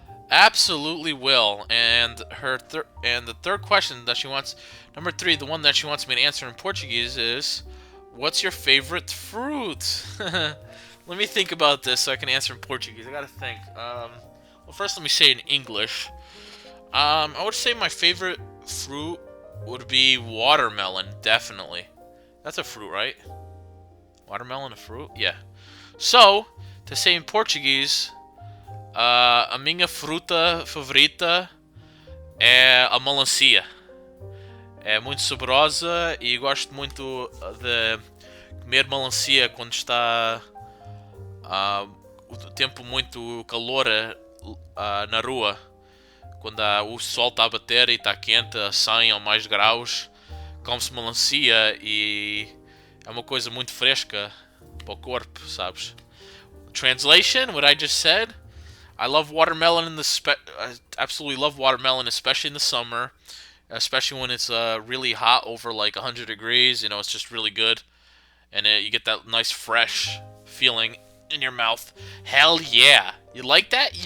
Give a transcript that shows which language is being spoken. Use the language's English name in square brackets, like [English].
[English] Absolutely will. And the third question that she wants, number 3, the one that she wants me to answer in Portuguese is, what's your favorite fruit? Let me think about this so I can answer in Portuguese. I gotta think. Well, first let me say it in English. I would say my favorite fruit would be watermelon, definitely. That's a fruit, right? Watermelon a fruit? Yeah. So, to say in Portuguese, [Portuguese] a minha fruta favorita é a melancia. É muito saborosa e gosto muito de comer melancia quando está o tempo muito calor na rua. Quando o sol está a bater e está quente a 100 ou mais graus, come-se melancia e é uma coisa muito fresca para o corpo, sabes? [English] Translation, what I just said, I love watermelon I absolutely love watermelon, especially in the summer, especially when it's really hot, over like 100 degrees. It's just really good, and you get that nice fresh feeling in your mouth. Hell yeah! You like that?